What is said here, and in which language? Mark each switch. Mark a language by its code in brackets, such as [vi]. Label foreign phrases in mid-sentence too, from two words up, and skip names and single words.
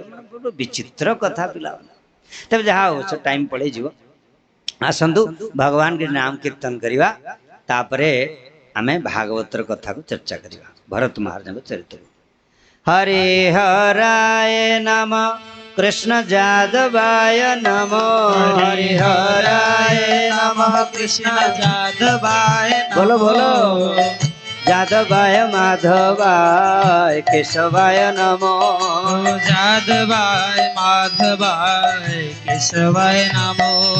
[or] ବିଚିତ୍ର କଥା ପିଲାମାନେ। ତେବେ ଯାହା ହଉ ସେ ଟାଇମ ପଳେଇଯିବ। ଆସନ୍ତୁ ଭଗବାନଙ୍କ ନାମ କୀର୍ତ୍ତନ କରିବା, ତାପରେ ଆମେ ଭାଗବତର କଥାକୁ ଚର୍ଚ୍ଚା କରିବା, ଭରତ ମହାରାଜଙ୍କ ଚରିତ୍ର। [sa] ହରି ହରାୟ ନମ, कृष्ण जादवाय नमो। हरि हराय नमः, कृष्ण जादवाय नमः। [hi] बोलो बोलो। [sa] जादवाय माधवाय केशवाय नमो। जादवाय माधवाय केशवाय नमो।